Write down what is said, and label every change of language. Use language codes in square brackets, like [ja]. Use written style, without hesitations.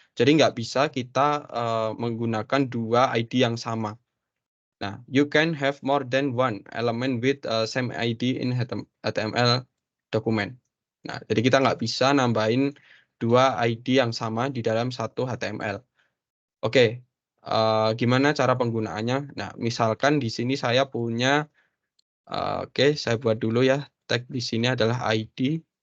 [id] Jadi nggak bisa kita menggunakan dua ID yang sama. [en] Nah, you can have more than one element with same ID in HTML document. [id] Nah, jadi kita nggak bisa nambahin dua ID yang sama di dalam satu HTML. Oke, gimana cara penggunaannya? Nah, misalkan di sini saya punya, oke, saya buat dulu ya. Tag di sini adalah ID.